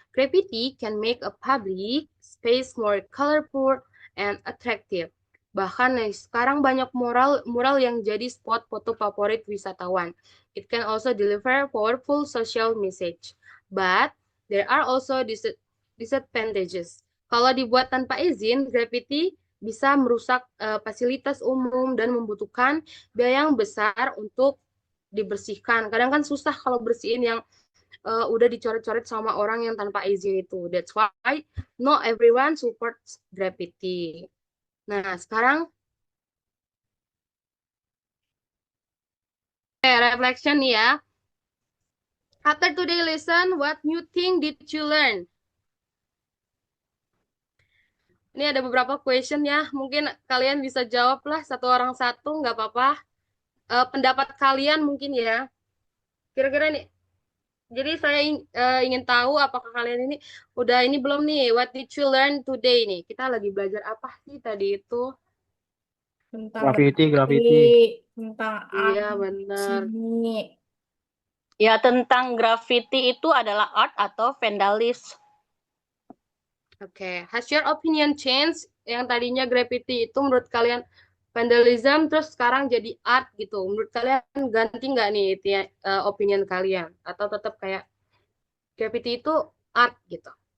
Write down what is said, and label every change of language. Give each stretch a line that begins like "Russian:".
English: Graffiti can make a public space more colorful and attractive.
Indonesian: Bahkan nih, sekarang banyak mural yang jadi spot foto favorit wisatawan.
English: It can also deliver powerful social message. But there are also disadvantages.
Indonesian: Kalau dibuat tanpa izin, graffiti bisa merusak fasilitas umum dan membutuhkan biaya yang besar untuk dibersihkan. Kadang kan susah kalau bersihin yang udah dicoret-coret sama orang yang tanpa izin itu.
English: That's why not everyone supports graffiti.
Indonesian: Nah, sekarang reflection nih ya.
English: After today lesson, what new thing did you learn?
Indonesian: Ini ada beberapa question ya. Mungkin kalian bisa jawab lah satu orang satu, nggak apa-apa. Pendapat kalian mungkin ya. Kira-kira nih, jadi saya ingin tahu apakah kalian ini udah ini belum nih,
English: what did you learn today
Indonesian: nih? Kita lagi belajar apa sih tadi itu? Tentang Graffiti. tentang Iya,
English: art,
Indonesian: benar. seni. Ya, tentang graffiti itu adalah art atau vandalis.
English: Oke, has your opinion changed?
Indonesian: Yang tadinya graffiti itu menurut kalian vandalism, terus sekarang jadi art gitu. Menurut kalian ganti nggak nih itu ya, opinion kalian? Atau tetap kayak graffiti itu art gitu?